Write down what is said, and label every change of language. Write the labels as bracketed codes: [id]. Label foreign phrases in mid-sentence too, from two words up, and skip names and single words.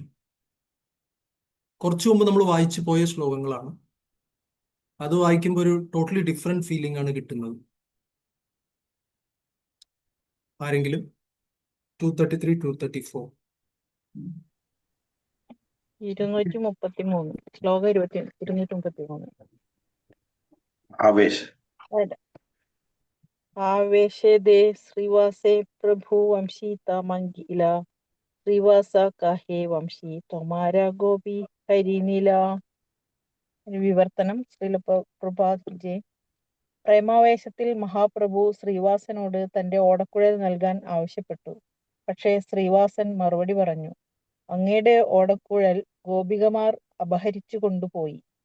[ml] കുറച്ചു മുമ്പ് നമ്മൾ വായിച്ചു പോയ ശ്ലോകങ്ങളാണ്. അത് വായിക്കുമ്പോൾ ഒരു [en] totally different feeling [ml] ആണ് കിട്ടുന്നത്. ആരെങ്കിലും 233 234 233 ശ്ലോകം 233 [bn] आवेश আবেশে দে শ্রীবাসে প্রভু বংশী মাগিলা শ্রীবাস কহে বংশী তোমার গোপী হরি নিলা. [ml] വിവർത്തനം ശ്രീല പ്രഭാത്ജി. പ്രേമാവേശത്തിൽ മഹാപ്രഭു ശ്രീവാസനോട് തന്റെ ഓടക്കുഴൽ നൽകാൻ ആവശ്യപ്പെട്ടു. പക്ഷേ ശ്രീവാസൻ മറുപടി പറഞ്ഞു, അങ്ങയുടെ ഓടക്കുഴൽ ഗോപികമാർ അപഹരിച്ചു കൊണ്ടുപോയി.